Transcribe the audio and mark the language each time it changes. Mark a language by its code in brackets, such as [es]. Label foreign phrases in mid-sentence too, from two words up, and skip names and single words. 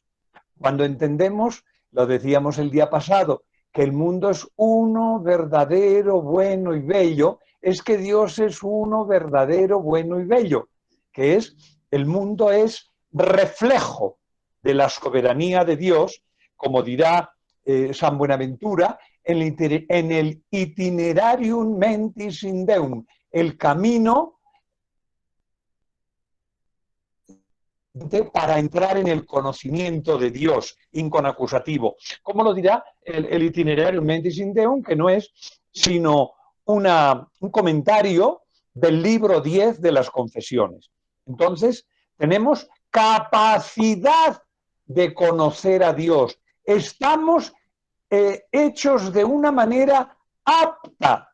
[es] Cuando entendemos, lo decíamos el día pasado, que el mundo es uno verdadero, bueno y bello, es que Dios es uno verdadero, bueno y bello, que es, el mundo es reflejo de la soberanía de Dios, como dirá San Buenaventura, en el itinerarium mentis in Deum, el camino para entrar en el conocimiento de Dios, inconacusativo. ¿Cómo lo dirá el itinerario mentis in Deum? Que no es sino un comentario del libro 10 de las confesiones. Entonces, tenemos capacidad de conocer a Dios. Estamos hechos de una manera apta.